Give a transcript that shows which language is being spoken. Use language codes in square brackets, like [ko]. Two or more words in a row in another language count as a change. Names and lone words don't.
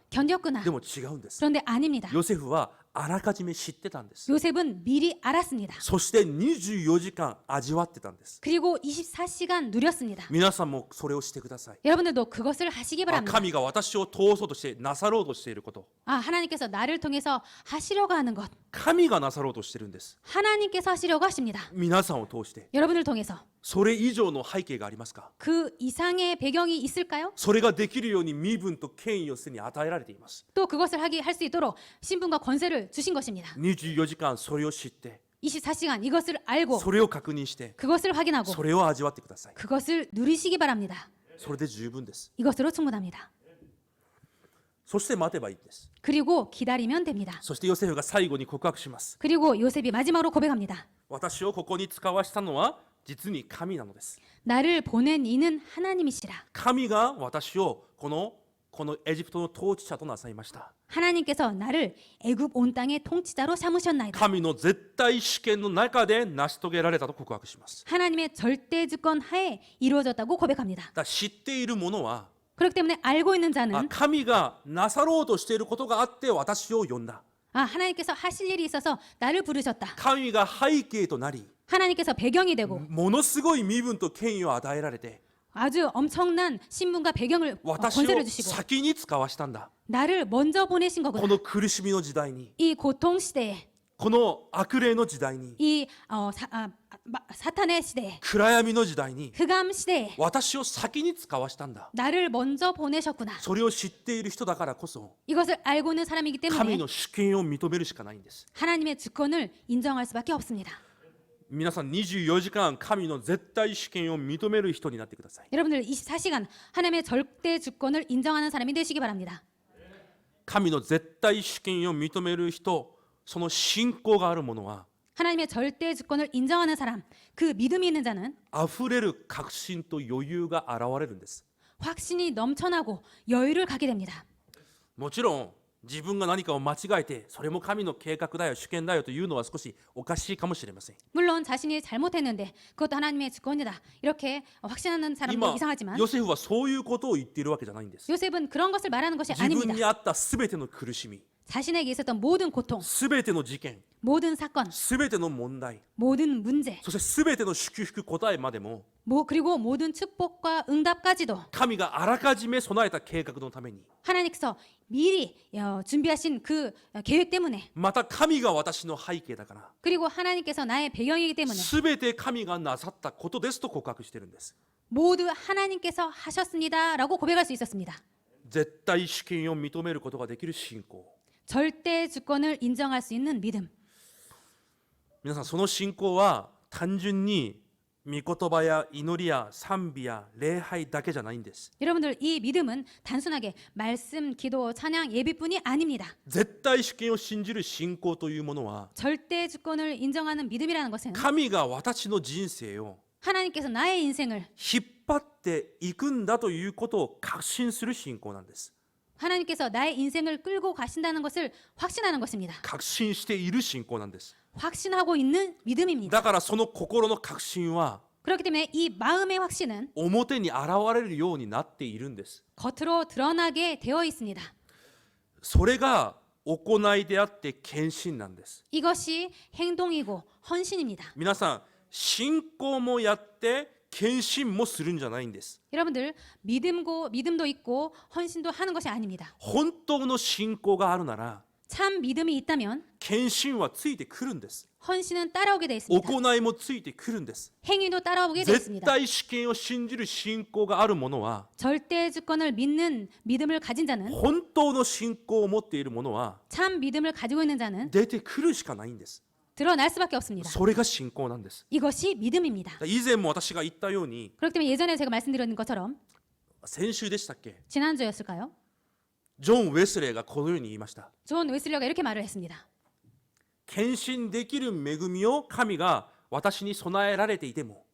[ko] 견뎠구나. [ja] でも違うんです。 [ko] 그런데 아닙니다. [ja] ヨセフはあらかじめ知ってたんです。 [ko] 요셉은 미리 알았습니다. [ja] そして24時間味わってたんです。 [ko] 그리고 24시간 누렸습니다. [ja] 皆さんもそれをしてください。 [ko] 여러분들도 그것을 하시기 あ、 바랍니다. [ja] 神が私を通そうとしてなさろうとしていること、 [ko] 아, 하나님께서 나를 통해서 하시려고 하는 것. [ja] 神がなさろうとしてるんです。 [ko] 하나님께서 하시려고 하십니다. [ja] 皆さんを通して。 [ko] 여러분을 통해서 [ja] それ以上の背景がありますか？ [ko] 그 이상의 배경이 있을까요? [ja] それができるように身分と権威をすでに与えられています。 [ko] 또 그것을 할 수 있도록 신분과 권세를 주신 것입니다. [ja] 24 時間それを知って、 [ko] 24시간 이것을 알고 [ja] それを確認して、 [ko] 그것을 확인하고 [ja] それを味わってください。 [ko] 그것을 누리시기 바랍니다. [ja] それで十分です。 [ko] 이것으로 충분합니다. [ja] そして待てばいいんです。 [ko] 그리고 기다리면 됩니다. [ja] そしてヨセフが最後に告白します。 [ko] 그리고 요셉이 마지막으로 고백합니다. [ja] 私をここに使わしたのは実に神なのです。 [ko] 나를 보낸 이는 하나님이시라. [ja] 神が私をこのエジプトの統治者となさいました。 [ko] 하나님께서 나를 애굽 온 땅의 통치자로 삼으셨나이다. [ja] 神の絶対主権の中で成し遂げられたと告白します。 [ko] 하나님의 절대 주권 하에 이루어졌다고 고백합니다. [ja] だから知っているものは、 [ko] 그렇기 때문에 알고 있는 あ、 자는 [ja] 神がなさろうとしていることがあって私を呼んだ。 [ko] 하나님께서 하실 일이 있어서 나를 부르셨다. [ja] 神が背景となり、 [ko] 하나님께서 배경이 되고 [ja] ものすごい身分と権威を与えられて、 [ko] 아주 엄청난 신분과 배경을 [ja] 私を [ko] 권세를 주시고 [ja] 先に使わしたんだ。 [ko] 나를 먼저 보내신 [ja] こ [ko] 거구나. [ja] の苦しみの時代に、 [ko] 이 고통 시대에 [ja] この悪霊の時代に、 [ko] 이 사탄의 시대에 [ja] 暗闇の時代に、 [ko] 흑암 시대에 [ja] 私を先に使わしたんだ。 [ko] 나를 먼저 보내셨구나. [ja] それを知っている人だからこそ、 [ko] 이것을 알고 있는 사람이기 [ja] 神 [ko] 때문에 [ja] の主権を認めるしかないんです。 [ko] 하나님의 주권을 인정할 수밖에 없습니다. [ja] 皆さん24時間神の絶対主権を認める人になってください。 [ko] 여러분들 24시간 하나님의 절대 주권을 인정하는 사람이 되시기 바랍니다. [ja] 神の絶対主権を認める人、その信仰がある者は [ko] 하나님의 절대 주권을 인정하는 사람, 그 믿음이 있는 자는 [ja] 溢れる確信と余裕が現れるんです。 [ko] 확신이 넘쳐나고 여유를 갖게 됩니다. [ja] もちろん自分が何かを間違えてそれも神の計画だよ主権だよというのは少しおかしいかもしれません。 [ko] 물론 자신이 잘못했는데 그것도 하나님의 주권이다. 이렇게 확신하는 사람도 [ja] 今 [ko] 이상하지만 [ja] ヨセフはそういうことを言っているわけじゃないんです。 [ko] 요셉은 그런 것을 말하는 것이 [ja] 自分 [ko] 아닙니다. [ja] にあったすべての苦しみ、 [ko] 자신에게 있었던 모든 고통, [ja] すべての事件、 [ko] 모든 사건, [ja] すべての問題、 [ko] 모든 문제, [ja] そしてすべての祝福答えまでも [ko] 그리고 모든 축복과 응답까지도 [ja] 神があらかじめ備えた計画のために、 [ko] 하나님께서 미리 준비하신 그 계획 때문에 [ja] また神が私の背景だから、 [ko] 그리고 하나님께서 나의 배경이기 때문에 [ja] すべて神がなさったことですと告白しているんです。 [ko] 모두 하나님께서 하셨습니다라고 고백할 수 있었습니다. [ja] 絶対主権を認めることができる信仰。 [ko] 절대 주권을 인정할 수 있는 믿음. [ja] 皆さんその信仰は単純に御言葉や祈りや賛美や礼拝だけじゃないんです。 [ko] 여러분들 이 믿음은 단순하게 말씀, 기도, 찬양, 예비뿐이 아닙니다. [ja] 絶対主権を信じる信仰というものは [ko] 절대 주권을 인정하는 믿음이라는 것은 [ja] 神が私の人生を [ko] 하나님께서 나의 인생을 [ja] 引っ張っていくんだということを確信する信仰なんです。 [ko] 하나님께서 나의 인생을 끌고 가신다는 것을 확신하는 것입니다. [ja] 確信している信仰なんです。 [ko] 확신하고 있는 믿음입니다. [ja] だからその心の確信は [ko] 그렇기 때문에 이 마음의 확신은 [ja] 表に現れるようになっているんです。 [ko] 겉으로 드러나게 되어 있습니다. [ja] それが行いであって献身なんです。 [ko] 이것이 행동이고 헌신입니다. [ja] 皆さん信仰もやって献身もするんじゃないんです。 [ko] 여러분들 믿음도 있고 헌신도 하는 것이 아닙니다. [ja] 本当の信仰があるなら [ko] 참 믿음이 있다면 [ja] 献身はついてくるんです。 [ko] 헌신은 따라오게 되어 있습니다. [ja] 行いもついてくるんです。 [ko] 행위도 따라오게 되어 [ja] 絶 [ko] 있습니다. [ja] 対主権を信じる信仰がある者は [ko] 절대 주권을 믿는 믿음을 가진 자는 [ja] 本当の信仰を持っている者は [ko] 참 믿음을 가지고 있는 자는 [ja] 出てくるしかないんです。 [ko] 드러날 수밖에 없습니다. [ja] それが信仰なんです。 [ko] 이것이 믿음입니다. [ja] 以前も私が言ったように [ko] 그렇기 때문에 예전에 제가 말씀드린 것처럼 [ja] 先週でしたっけ、 [ko] 지난주였을까요? [ja] ジョン・ウェスレーがこのように言いました。 [ko] 존 웨슬리가 이렇게 말을 했습니다. [ja] 献身できる恵みを神が私に備えられていても